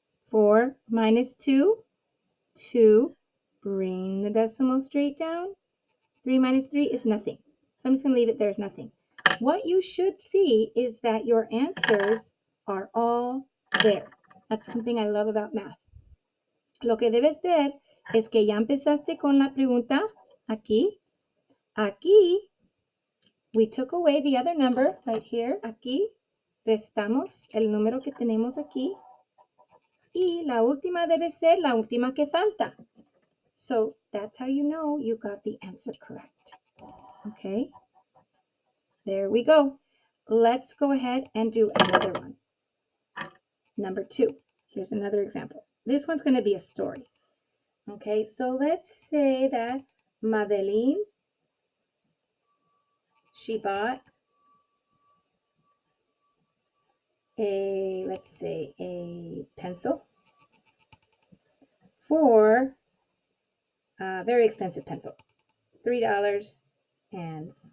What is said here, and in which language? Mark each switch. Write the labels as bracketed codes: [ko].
[en] 4 minus 2? 2. Bring the decimal straight down. 3 minus 3 is nothing. So I'm just going to leave it there as nothing. What you should see is that your answers are all there. That's one thing I love about math. [es] Lo que debes ver es que ya empezaste con la pregunta aquí. [en] Aquí, we took away the other number right here. [es] Aquí, restamos el número que tenemos aquí. Y la última debe ser la última que falta. [en] So that's how you know you got the answer correct. Okay, there we go. Let's go ahead and do another one. Number 2. Here's another example. This one's going to be a story. Okay, so let's say that Madeline, she bought let's say a pencil for a very expensive pencil, $3.15.